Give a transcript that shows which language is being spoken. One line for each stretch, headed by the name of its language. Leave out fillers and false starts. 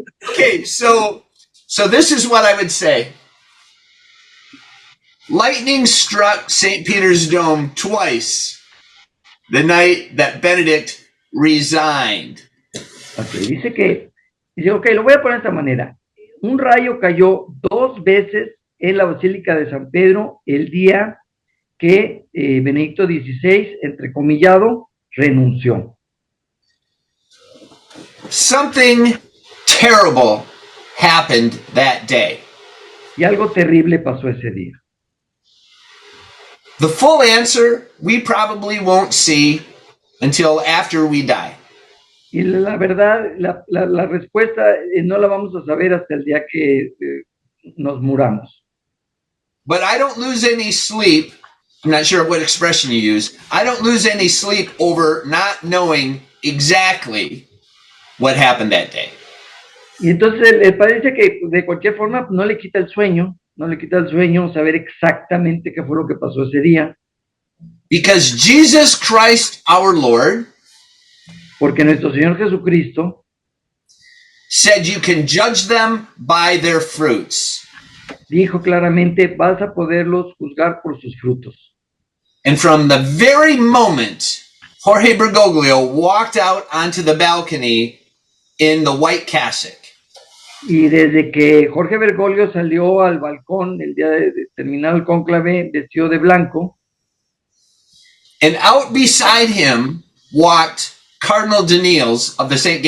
English: Okay, so this is what I would say. Lightning struck St. Peter's Dome twice the night that Benedict resigned.
Spanish: Okay, dice, ok, lo voy a poner de esta manera. Un rayo cayó 2 veces en la Basílica de San Pedro el día que Benedicto XVI, entrecomillado, renunció.
English: Something terrible happened that day.
Spanish: Y algo terrible pasó ese día.
English: The full answer we probably won't see until after we die.
Spanish: Y la verdad, la respuesta no la vamos a saber hasta el día que nos muramos.
English: But I don't lose any sleep. I'm not sure what expression you use. I don't lose any sleep over not knowing exactly what happened that day.
Spanish: Y entonces el padre dice que de cualquier forma no le quita el sueño saber exactamente qué fue lo que pasó ese día.
English: Because Jesus Christ our Lord
Spanish: Porque nuestro Señor Jesucristo
English: said you can judge them by their fruits.
Spanish: dijo claramente, vas a poderlos juzgar por sus frutos.
English: And from the very moment Jorge Bergoglio walked out onto the balcony in the white cassock,
Spanish: Y desde que Jorge Bergoglio salió al balcón el día de terminar el cónclave vestido de blanco,
English: and out beside him walked Cardinal Daniels of the St.